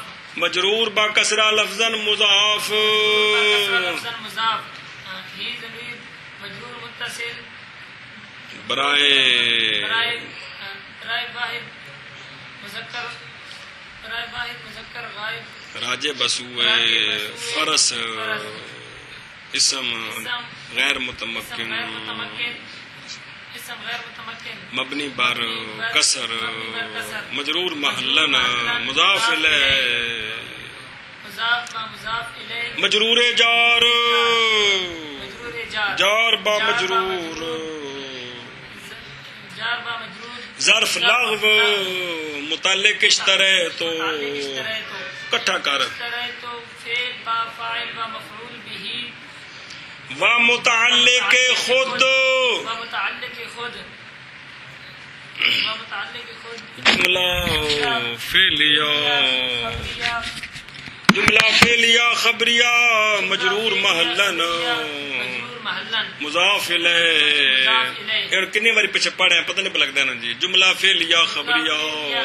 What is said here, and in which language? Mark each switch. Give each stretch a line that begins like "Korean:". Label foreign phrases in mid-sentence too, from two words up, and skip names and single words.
Urdu: مجرور با کسرہ لفظا مضاف مضاف ہی ضمیر مجرور متصل برائے واحد مذکر برائے واحد مذکر غائب راجع بسوے فرس اسم غیر متمکن غیر متمکن اسم غیر متمکن مبنی بر کسر مجرور محلن مضاف الیہ مضاف با مضاف الیہ مجرور جار مجرور جار جار با مجرور جار با مجرور ظرف لغو متعلق اشترے تو اشترے تو کٹھا کر اشترے تو فعل با فاعل با مفعول به و متعلق خود و متعلق خود و متعلق خود جملہ فعلیہ خبریہ جملہ فعلیہ خبریہ مجرور محلن مجرور محلن مضاف الیہ اور کتنی باری پیچھے پڑھے ہیں پتہ نہیں پہ لگتا ہے نا جی جملہ فعلیہ خبریہ